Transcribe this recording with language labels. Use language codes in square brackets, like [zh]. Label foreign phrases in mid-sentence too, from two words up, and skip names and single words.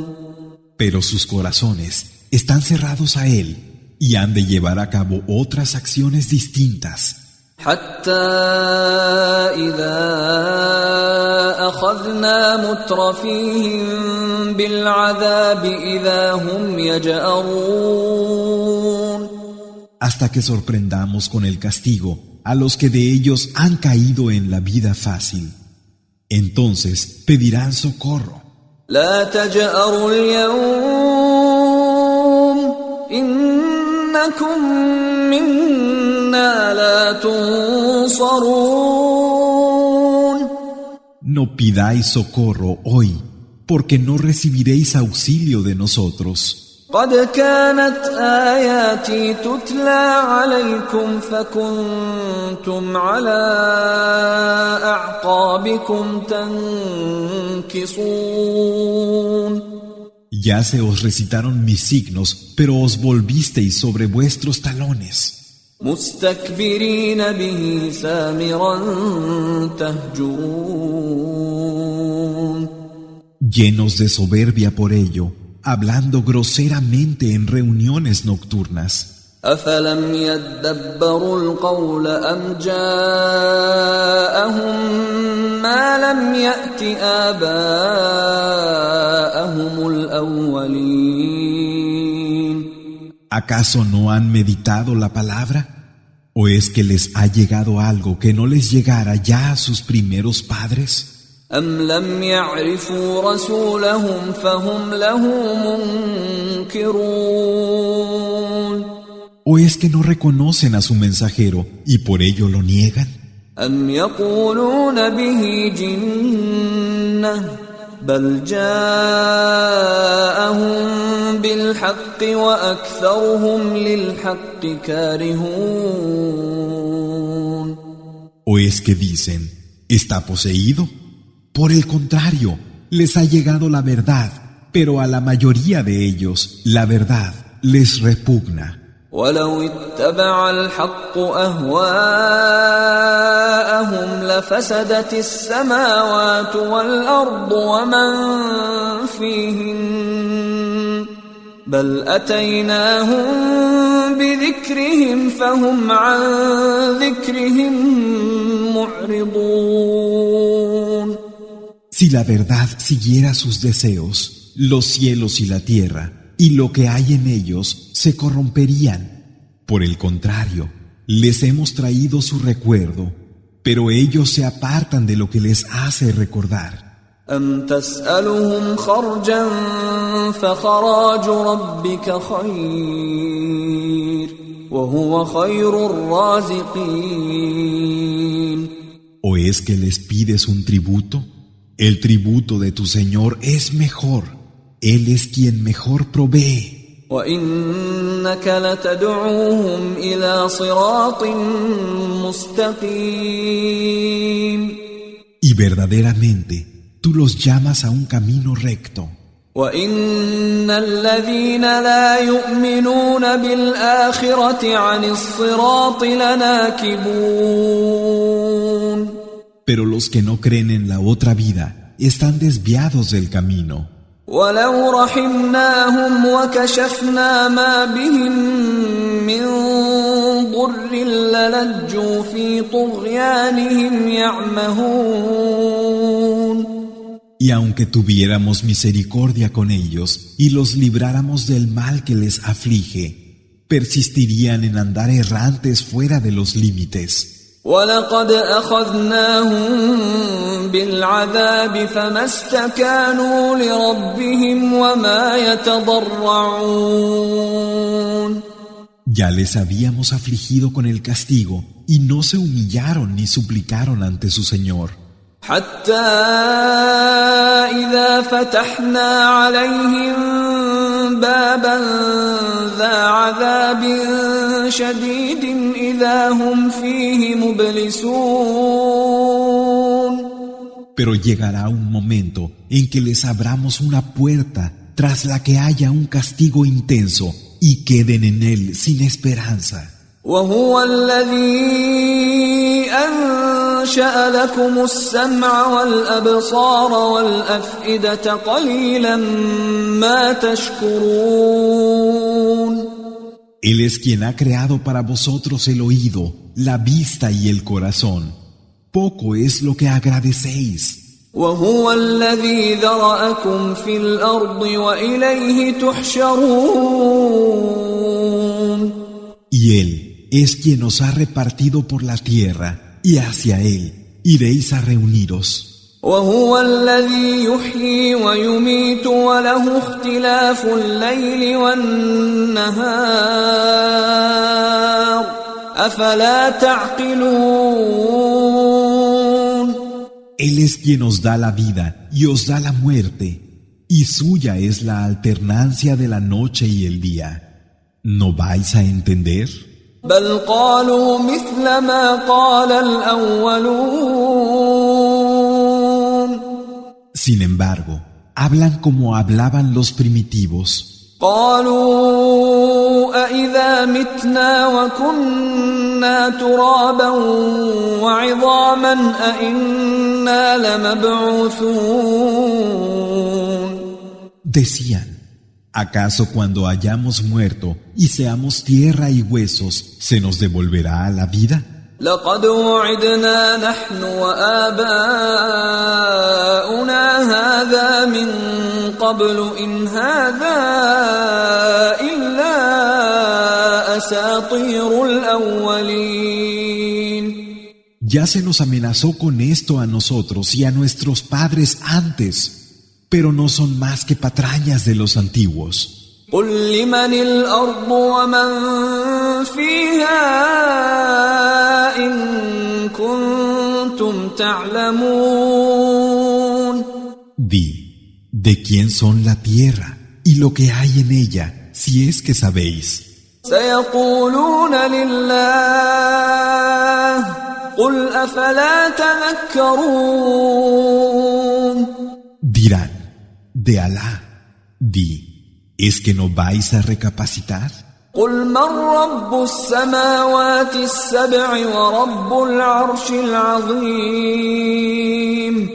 [es] Pero sus corazones están cerrados a él y han de llevar a cabo otras acciones distintas. [ar] حتى إذا أخذنا مترفيهم بالعذاب إذا هم يجأرون. [es] Hasta que sorprendamos con el castigo a los que de ellos han caído en la vida fácil. Entonces pedirán socorro. [ar] لا تجأروا اليوم إنكم منا لا تنصرون. [es] No pidáis socorro hoy, porque no recibiréis auxilio de nosotros. [ar] قد كانت آياتي تتلى عليكم فكنتم على أعقابكم تنكصون. [es] Ya se os recitaron mis signos, pero os volvisteis sobre vuestros talones. [ar] مستكبرين به سامرا تهجرون. [es] Llenos de soberbia por ello, hablando groseramente en reuniones nocturnas. [ar] أفلم يدبروا القول أم جاءهم ما لم يأت آباءهم الأولين. [es] ¿Acaso no han meditado la palabra? ¿O es que les ha llegado algo que no les llegara ya a sus primeros padres? [ar] أم لم يعرفوا رسولهم فهم له منكرون. [es] ¿O es que no reconocen a su mensajero y por ello lo niegan? [ar] أم يقولون به جنة بل جاءهم بالحق وأكثرهم للحق كارهون. [es] ¿O es que dicen, está poseído? Por el contrario, les ha llegado la verdad, pero a la mayoría de ellos la verdad les repugna. [ar] ولو اتبع الحق أهواءهم لفسدت السماوات والأرض ومن فيهن بل أتيناهم بذكرهم فهم عن ذكرهم معرضون. [es] Si la verdad siguiera sus deseos, los cielos y la tierra y lo que hay en ellos se corromperían. Por el contrario, les hemos traído su recuerdo, pero ellos se apartan de lo que les hace recordar. [ar] أم تسألهم خرجا فخراج ربك خير وهو خير الرازقين. [es] ¿O es que les pides un tributo? El tributo de tu Señor es mejor. Él es quien mejor provee. [ar] وإنك لتدعوهم إلى صراط مستقيم. [es] Y verdaderamente tú los llamas a un camino recto. [ar] وإن الذين لا يؤمنون بالآخرة عن الصراط لناكبون. [es] Pero los que no creen en la otra vida están desviados del camino. [ar] ولو رحمناهم وكشفنا ما بهم من ضر للجوا في طغيانهم يعمهون. [es] Y aunque tuviéramos misericordia con ellos y los libráramos del mal que les aflige, persistirían en andar errantes fuera de los límites. [ar] وَلَقَدْ أَخَذْنَاهُمْ بِالْعَذَابِ فَمَا اسْتَكَانُوا لِرَبِّهِمْ وَمَا يَتَضَرَّعُونَ. [es] Ya les habíamos afligido con el castigo y no se humillaron ni suplicaron ante su Señor. [ar] حتى إذا فتحنا عليهم بابا ذا عذاب شديد إذا هم فيه مبلسون. [es] Pero llegará un momento en que les abramos una puerta tras la que haya un castigo intenso y queden en él sin esperanza. [ar] وهو الذي أنشأ لكم السمع والأبصار والأفئدة قليلا ما تشكرون. [es] Él es quien ha creado para vosotros el oído, la vista y el corazón. Poco es lo que agradecéis. [ar] وهو الذي ذرأكم في الأرض وإليه تحشرون. [es] Y Él es quien os ha repartido por la tierra, y hacia Él iréis a reuniros. [ar] وهو الذي يحيي ويميت وله اختلاف الليل والنهار أفلا تعقلون. [es] Él es quien os da la vida y os da la muerte, y suya es la alternancia de la noche y el día. ¿No vais a entender? [ar] بل قالوا مثل ما قال الأولون. [es] Sin embargo, hablan como hablaban los primitivos. [ar] قالوا أإذا متنا وكنا ترابا وعظاما أإنا لمبعوثون. [es] Decían, ¿acaso cuando hayamos muerto y seamos tierra y huesos, se nos devolverá a la vida? [ar] لقد وعدنا نحن وآباؤنا هذا من قبل إن هذا إلا أساطير الأولين. [es] Ya se nos amenazó con esto a nosotros y a nuestros padres antes, pero no son más que patrañas de los antiguos. [ar] قل لمن الأرض ومن فيها إن كنتم تعلمون. [es] Di, ¿de quién son la tierra y lo que hay en ella, si es que sabéis? [ar] سيقولون لله قل أفلا تذكرون. [es] Dirán, de Alá. Di, ¿es que no vais a recapacitar? [ar] قل من رب السماوات السبع ورب العرش العظيم.